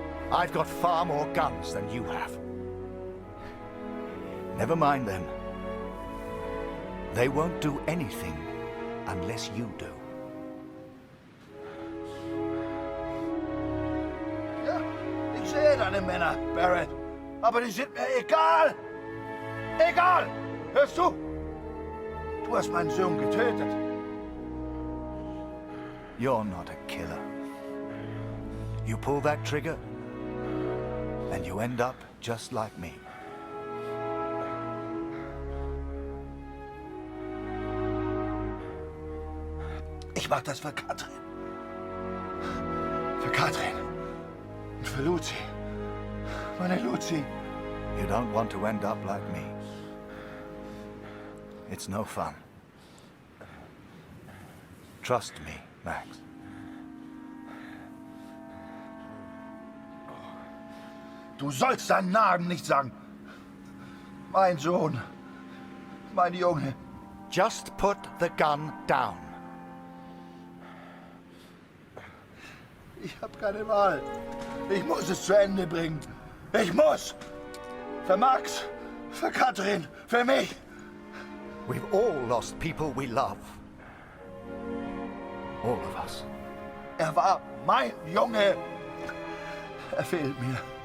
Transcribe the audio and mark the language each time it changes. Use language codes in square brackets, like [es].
[en] I've got far more guns than you have. Never mind them. They won't do anything unless you do. [de] Ja, ich sehe deine Männer, Barrett. Aber die sind mir egal. Egal! Hörst du? Du hast meinen Sohn getötet. [en] You're not a killer. You pull that trigger, and you end up just like me. [de] Ich mach das für Katrin. Für Katrin. Und für Lucy. Meine Lucy. [en] You don't want to end up like me. It's no fun. Trust me, Max. [de] Du sollst deinen Namen nicht sagen. Mein Sohn. Mein Junge. [en] Just put the gun down. [de] Ich habe keine Wahl. Ich muss es zu Ende bringen. Ich muss! Für Max, für Katrin, für mich. [en] We've all lost people we love. All of us. [de] Er war mein Junge. Er fehlt mir.